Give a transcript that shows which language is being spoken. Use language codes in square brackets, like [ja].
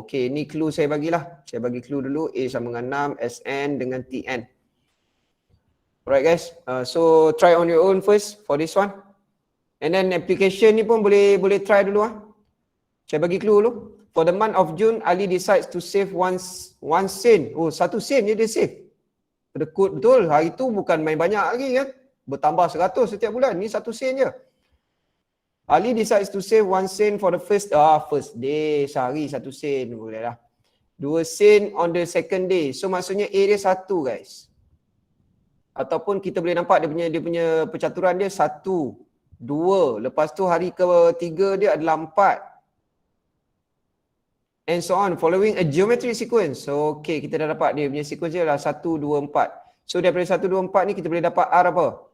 [ms] Okay, ni clue saya bagilah. Saya bagi clue dulu. A sama dengan 6, Sn dengan Tn. [en] Alright guys. So try on your own first for this one. And then application [ms] ni pun boleh try dulu . Saya bagi clue dulu. [en] For the month of June, Ali decides to save one sen. [ms] Oh, 1 sen je dia save. Betul. Hari tu bukan main banyak lagi kan. Bertambah 100 setiap bulan. Ni 1 sen je. [en] Ali decides to save 1 sen for the first day. [ms] Sehari 1 sen. Boleh lah. [en] 2 sen on the second day. [ms] So maksudnya A dia 1 guys. Ataupun kita boleh nampak dia punya percaturan dia 1, 2. Lepas tu hari ketiga dia adalah 4. [en] And so on, following a geometric sequence. [ms] So, okay, kita dah dapat dia punya sequence dia adalah 1, 2, 4. So, daripada 1, 2, 4 ni kita boleh dapat R apa?